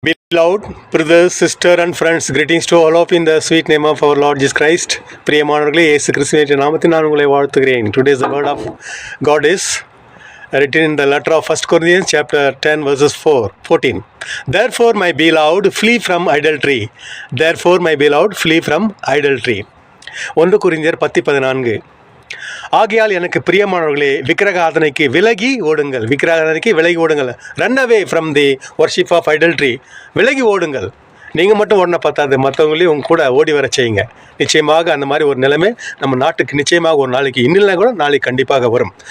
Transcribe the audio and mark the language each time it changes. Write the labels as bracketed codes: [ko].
[en] Beloved brothers, sister and friends, greetings to all of you in the sweet name of our Lord Jesus Christ. [ta] பிரியமானவர்களே, இயேசு கிறிஸ்துவின் நாமத்தில் நான் உங்களை வாழ்த்துகிறேன். [en] Today's the word of God is written in the letter of 1 Corinthians chapter 10 verses 14. Therefore my beloved, flee from idolatry. Therefore my beloved, flee from idolatry. 1 Corinthians 10:14. [ta] ஆகையால் எனக்கு பிரியமானவர்களே, விக்கிரகாதனைக்கு விலகி ஓடுங்கள். [en] Run away from the worship of idolatry. [ta] விலகி ஓடுங்கள். நீங்கள் மட்டும் ஓடின பார்த்தாது, மற்றவங்களையும் உங்க கூட ஓடி வர செய்யுங்க. நிச்சயமாக அந்த மாதிரி ஒரு நிலைமை நம்ம நாட்டுக்கு நிச்சயமாக ஒரு நாளைக்கு இன்னில்லை கூட நாளைக்கு கண்டிப்பாக வரும்.